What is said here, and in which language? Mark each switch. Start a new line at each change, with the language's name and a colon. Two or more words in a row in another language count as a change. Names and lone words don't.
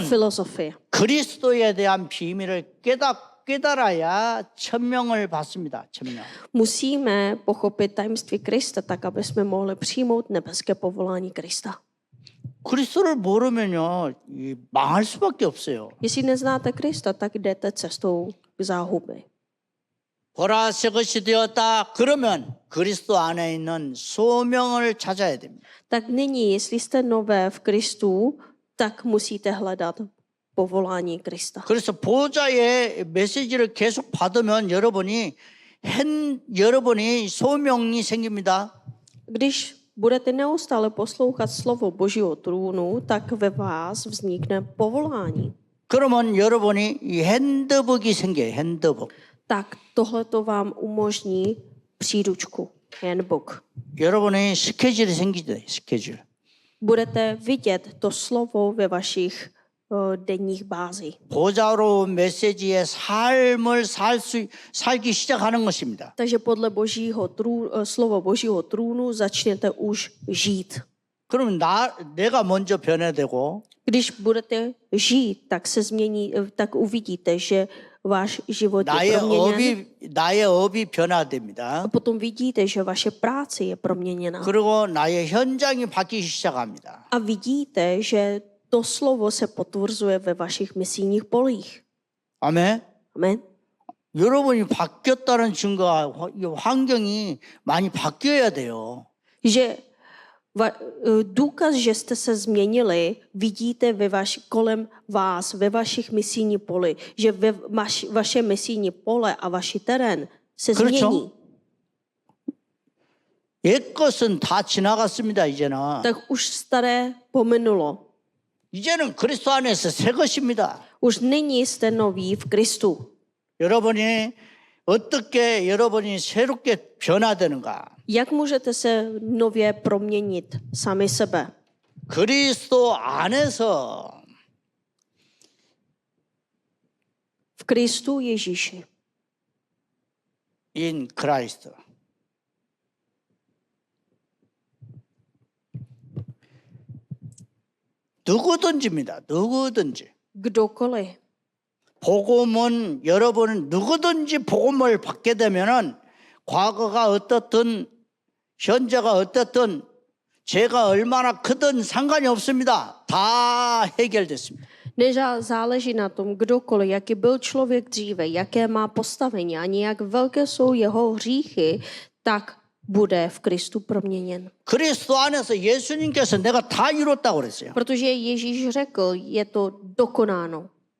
Czech: filozofie.
Korean: 그리스도에 대한 비밀을 깨달아야 천명을 받습니다. 천명.
Czech: Musíme pochopit tajemství Krista tak, aby jsme mohli přijmout nebeské povolání Krista.
Korean: 그리스도를 모르면요 망할 수밖에 없어요.
Czech: Jestli neznáte Krista, tak jdete cestou k záhuby.
Korean: 보라 새 것이 되었다. 그러면 그리스도 안에 있는 소명을 찾아야 됩니다.
Czech: Tak nyní, jestli jste nové v Kristu, tak musíte hledat povolání Krista.
Korean: 그래서 보좌의 메시지를 계속 받으면 여러분이 소명이 생깁니다.
Czech: Když budete neustále poslouchat slovo Božího trůnu, tak ve vás vznikne povolání.
Korean: 그러면 여러분이 이 핸드북이 생겨요. 핸드북.
Czech: Tak tohle to vám umožní příručku, handbook.
Korean: 여러분의 스케줄이 생기죠. 스케줄.
Czech: Budete vidět to slovo ve vašich denních bázích.
Korean: 보좌로 메시지의 삶을 살기 시작하는 것입니다.
Czech: Takže podle slova Božího trůnu začnete už žít.
Korean: 그러면 내가 먼저 변화되고
Czech: Když budete žít, tak uvidíte, že váš život je proměněn.
Korean: 나의 업이 변화됩니다.
Czech: A potom vidíte, že vaše práce je proměněna.
Korean: 그리고 나의 현장이 바뀌기 시작합니다.
Czech: A vidíte, že to slovo se potvrzuje ve vašich misijních polích.
Korean: 아멘.
Czech: Amen.
Korean: 여러분이 바뀌었다는 증거가 환경이 많이 바뀌어야 돼요.
Czech: Že důkaz, že jste se změnili, vidíte kolem vás, ve vašich misijních poli, že vaše misijní pole a vaši terén se změní.
Korean: 옛것은 다 지나갔습니다. 이제는.
Czech: Tak už staré pominulo.
Korean: 이제는 그리스도 안에서 새 것입니다.
Czech: Už nyní jste noví v Kristu.
Korean: 여러분이 어떻게 여러분이 새롭게 변화되는가?
Czech: Jak můžete se nově proměnit sami sebe?
Korean: 그리스도 안에서
Czech: V Kristu Ježíši.
English: in Christ.
Korean: 누구든지입니다. 누구든지.
Czech: Kdokoliv.
Korean: 복음은 여러분은 누구든지 복음을 받게 되면은 과거가 어떻든 현재가 어떻든 죄가 얼마나 크든 상관이 없습니다. 다 해결됐습니다.
Czech: Nezáleží na tom, kdokoliv, jaký byl člověk dříve, jaké má postavení, ani jak velké jsou jeho hříchy, tak bude v Kristu proměněn.
Korean: 그리스도 안에서 예수님께서 내가 다 이뤘다고 그랬어요.
Czech: Protože Ježíš řekl, je to dokonáno.